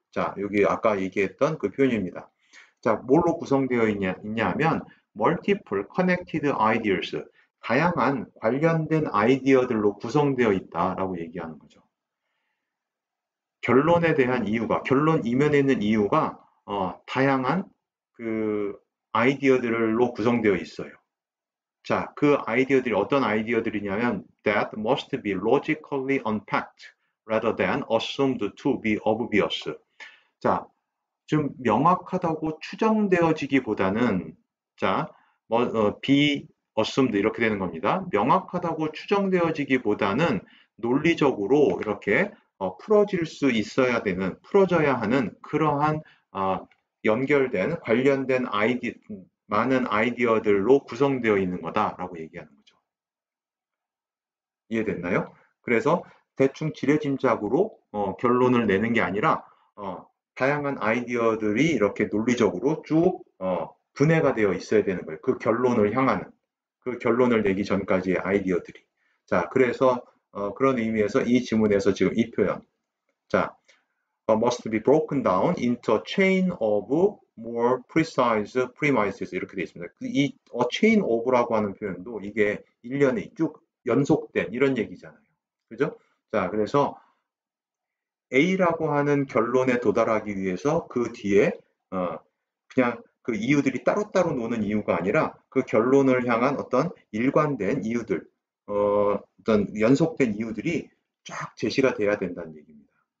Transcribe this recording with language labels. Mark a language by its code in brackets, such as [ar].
[ko] 자, 여기 아까 얘기했던 그 표현입니다. 자, 뭘로 구성되어 있냐 하면 [en] multiple connected ideas. [ko] 다양한 관련된 아이디어들로 구성되어 있다라고 얘기하는 거죠. 결론에 대한 이유가, 결론 이면에 있는 이유가 다양한 그 아이디어들로 구성되어 있어요. [en] 자, [ko] 그 아이디어들이 어떤 아이디어들이냐면 [en] that must be logically unpacked rather than assumed to be obvious. [ko] 자, 좀 명확하다고 추정되어지기보다는 자, be assumed 이렇게 되는 겁니다. 명확하다고 추정되어지기보다는 논리적으로 이렇게 풀어질 수 있어야 되는, 풀어져야 하는 그러한 연결된 관련된 많은 아이디어들로 구성되어 있는 거다라고 얘기하는 거죠. 이해됐나요? 그래서 대충 지레짐작으로 결론을 내는 게 아니라 다양한 아이디어들이 이렇게 논리적으로 쭉 분해가 되어 있어야 되는 거예요. 그 결론을 향하는, 그 결론을 내기 전까지의 아이디어들이. 자, 그래서 그런 의미에서 이 지문에서 지금 이 표현. [en] 자, must be broken down into a chain of more precise premises [ko] 이렇게 되어 있습니다. 이 chain of라고 하는 표현도 이게 일련에 쭉 연속된 이런 얘기잖아요. 그죠? 자, 그래서 A라고 하는 결론에 도달하기 위해서 그 뒤에 그냥 그 이유들이 따로따로 노는 이유가 아니라 그 결론을 향한 어떤 일관된 이유들, 어떤 연속된 이유들이 쫙 제시가 돼야 된다는 얘기입니다.